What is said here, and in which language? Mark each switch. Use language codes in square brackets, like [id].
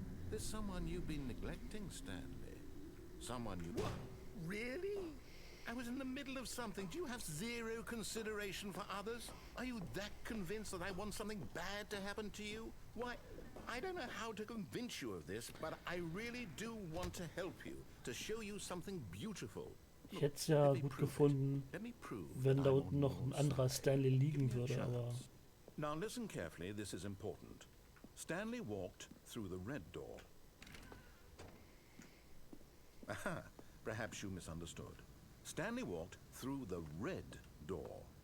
[en] There's someone you've been neglecting, Stanley. Someone you... What? Really? I was in the middle of something. Do you have zero consideration for others? Are you that convinced that I want something bad to happen to you? Why, I don't know how to convince you of this, but I really do want to help you, to show you something beautiful. [de] Ich hätte es ja gut gefunden, wenn da unten noch ein anderer Stanley liegen würde, aber... [en] Now listen carefully, this is important. Stanley walked through the red door. Aha, perhaps you misunderstood. Stanley walked through the red door.